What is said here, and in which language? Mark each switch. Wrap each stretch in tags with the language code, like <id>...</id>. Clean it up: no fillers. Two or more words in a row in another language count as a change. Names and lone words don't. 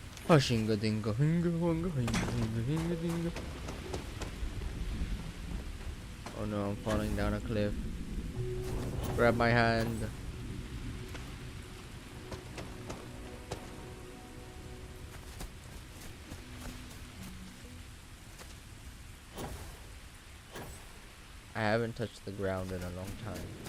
<en>Hushinga dinga hinga hunga hinga hinga hinga dinga. Oh no, I'm falling down a cliff. Grab my hand. I haven't touched the ground in a long time.</en>